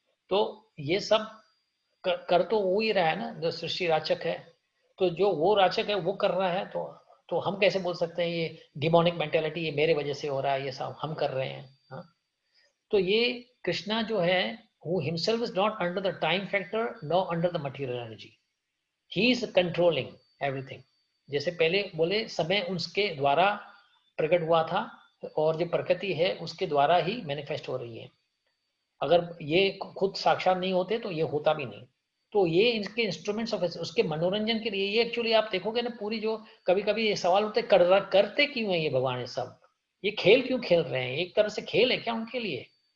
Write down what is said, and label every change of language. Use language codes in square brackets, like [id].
[hi] तो ये सब कर तो वो ही रहा है ना, जो सृष्टि राचक है। तो जो वो राचक है वो कर रहा है, तो हम कैसे बोल सकते हैं ये डिमोनिक मेंटेलिटी, ये मेरे वजह से हो रहा है, ये सब हम कर रहे हैं। तो ये कृष्णा जो है [en] who himself is not under the time factor nor under the material energy. He is controlling everything. [hi] जैसे पहले बोले समय उसके द्वारा प्रकट हुआ था और जो प्रकृति है उसके द्वारा ही मैनिफेस्ट हो रही है. अगर ये खुद साक्षात नहीं होते तो ये होता भी नहीं. तो ये इनके इंस्ट्रूमेंट्स ऑफ उसके मनोरंजन के लिए, ये एक्चुअली आप देखोगे ना पूरी जो कभी कभी ये सवाल होते करते क्यों है ये भगवान, ये सब ये खेल क्यों खेल रहे हैं, एक तरह से खेल है क्या उनके लिए.